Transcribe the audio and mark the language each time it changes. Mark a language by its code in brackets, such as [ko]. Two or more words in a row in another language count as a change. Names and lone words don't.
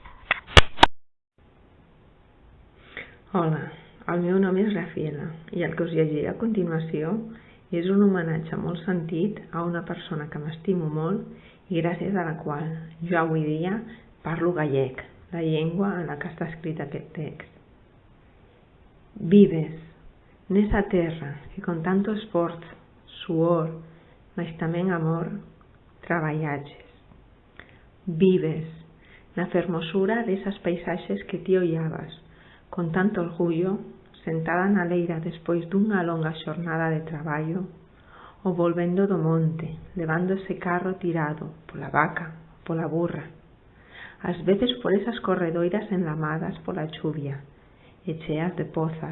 [ca] Hola, el meu nom és Rafaela i el que us llegiré a continuació és un homenatge molt sentit a una persona que m'estimo molt i gràcies a la qual jo avui dia parlo gallec, la llengua en la que està escrit aquest text. [gl] Vives nesa terra que con tanto esforzo, suor, mas tamén amor, traballaches. Vives na fermosura desas paisaxes que ti ollabas, con tanto orgullo, sentada na leira despois dunha longa xornada de traballo, ou volvendo do monte, levando ese carro tirado pola vaca, pola burra, ás veces por esas corredoiras enlamadas pola chuvia, echeas de pozas.